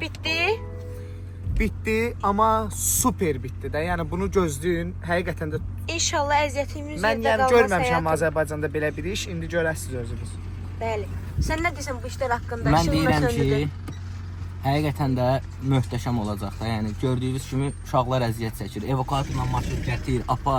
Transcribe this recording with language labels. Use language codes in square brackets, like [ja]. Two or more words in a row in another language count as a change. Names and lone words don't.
[tr] Bitti. bitti ama süper bitti de. [az] Yani bunu gözləyin. Həqiqətən də İnşallah əziyyətimiz mən yerdə yəni qalmaz görməmişəm həyatım. Azərbaycanda belə bir iş. İndi görəsiniz özünüz. Bəli. Sən nə deyirsən bu işlər haqqında? Mən İşin deyirəm söndürdün. ki, həqiqətən də möhtəşəm olacaq da. Yəni gördüyünüz kimi uşaqlar əziyyət çəkir. Evakuatorla maşın gətir, apar.